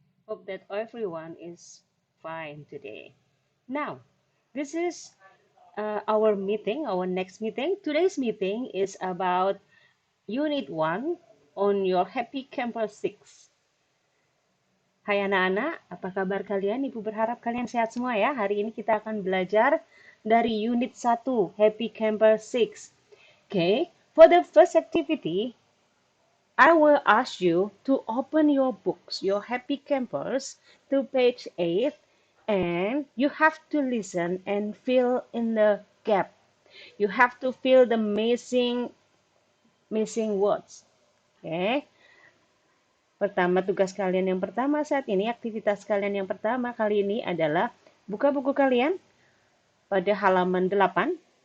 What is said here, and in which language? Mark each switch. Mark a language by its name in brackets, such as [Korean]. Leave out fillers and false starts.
[English] Hope that everyone is fine today. Now, this is our meeting, our next meeting. Today's meeting is about Unit 1 on your Happy Camper 6. [Indonesian] Hai anak-anak, apa kabar kalian? Ibu berharap kalian sehat semua ya. Hari ini kita akan belajar dari Unit 1, Happy Camper 6. [English] Okay, for the first activity, I will ask you to open your books, your Happy Campers, to page 8, and you have to listen and fill in the gap. You have to fill the missing words. Okay. [Indonesian] Tugas kalian yang pertama saat ini, aktivitas kalian yang pertama kali ini adalah buka buku kalian pada halaman 8.